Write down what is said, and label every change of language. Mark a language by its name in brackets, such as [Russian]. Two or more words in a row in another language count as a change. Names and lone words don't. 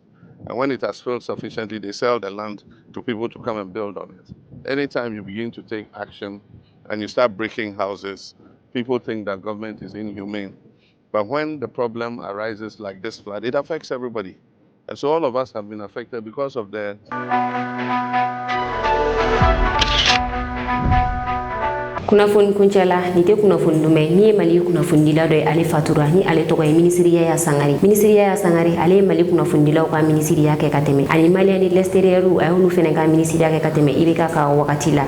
[English] And when it has filled sufficiently, they sell the land to people to come and build on it. Anytime you begin to take action and you start breaking houses, people think that government is inhumane. But when the problem arises like this flood, it affects everybody. And so all of us have been affected because of the [Bambara] kunnafoni kuncɛla ni tɛ kunnafoni dumɛ min ye mali kunnafonidila dɔ ye ale fatura ni ale tɔgɔ ye minisiri yaya sangare. minisiri yaya sangare ale ye mali kunnafonidilaw ka minisiriya kɛ ka tɛmɛ ani maliyɛn ni l'extérieur a y'olu fɛnɛ ka minisiriya kɛ ka tɛmɛ ibk ka wagati la.